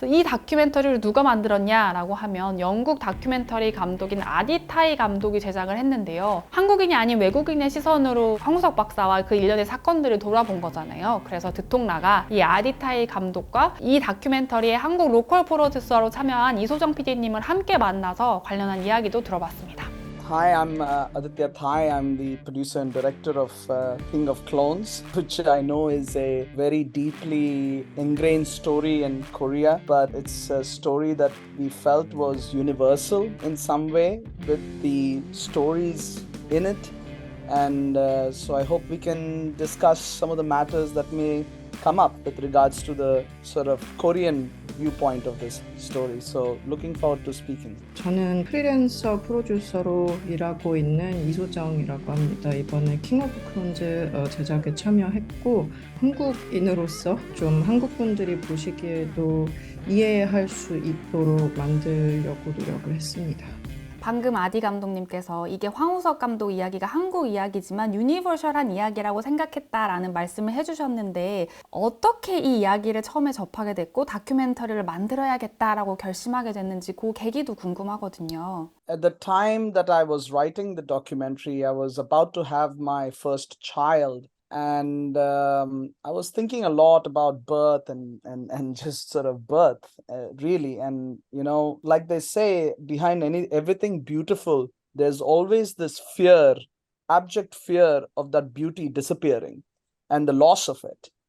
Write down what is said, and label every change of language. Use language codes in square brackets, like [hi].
[ko] 그래서 이 다큐멘터리를 누가 만들었냐라고 하면 영국 다큐멘터리 감독인 아디타이 감독이 제작을 했는데요. 한국인이 아닌 외국인의 시선으로 황우석 박사와 그 일련의 사건들을 돌아본 거잖아요. 그래서 듣통나가 이 아디타이 감독과 이 다큐멘터리의 한국 로컬 프로듀서로 참여한 이소정 PD님을 함께 만나서 관련한 이야기도 들어봤습니다. [en] Hi, I'm Aditya Thai. I'm the producer and director of King of Clones, which I know is a very deeply ingrained story in Korea, but it's a story that we felt was universal in some way with the stories in it. And so I hope we can discuss some of the matters that may come up with regards to the sort of Korean viewpoint of this story. So looking forward to speaking. [ko] 저는 프리랜서 프로듀서로 일하고 있는 이소정이라고 합니다. 이번에 킹 오브 클론즈 제작에 참여했고 한국인으로서 좀 한국분들이 보시기에도 이해할 수 있도록 만들려고 노력을 했습니다. 방금 아디 감독님께서 이게 황우석 감독 이야기가 한국 이야기지만 유니버셜한 이야기라고 생각했다라는 말씀을 해주셨는데 어떻게 이 이야기를 처음에 접하게 됐고 다큐멘터리를 만들어야겠다라고 결심하게 됐는지 그 계기도 궁금하거든요. [en] At the time that I was writing the documentary, I was about to have my first child. And I was thinking a lot about birth and just sort of birth, really. And, you know, like they say, behind everything beautiful, there's always this fear, abject fear of that beauty disappearing and the loss of it.